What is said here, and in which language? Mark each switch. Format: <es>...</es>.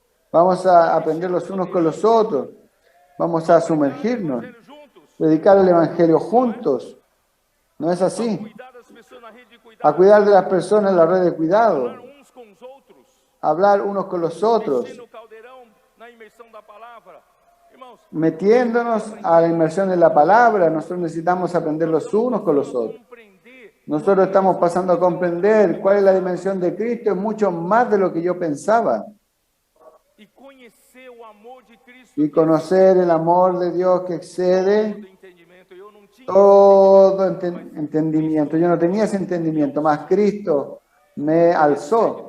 <es>Vamos a aprender los unos con los otros. Vamos a sumergirnos, predicar el Evangelio juntos. ¿No es así? A cuidar de las personas en la red de cuidado. hablar unos con los otros,</es> <pt>mexendo no caldeirão, na imersão da palavra. Irmãos,</pt> <es>metiéndonos a la inmersión en la palabra. Nosotros necesitamos aprender los unos con los otros.</es> <pt>compreender</pt> <es>Nosotros estamos pasando a comprender cuál es la dimensión de Cristo, es mucho más de lo que yo pensaba.</es> <pt>e conhecer o amor de Cristo</pt> <es>Y conocer el amor de Dios que excede</es> <pt>do entendimento. Eu não tinha</pt> <es>todo entendimiento. Yo no tenía ese entendimiento, más Cristo me alzó.</es>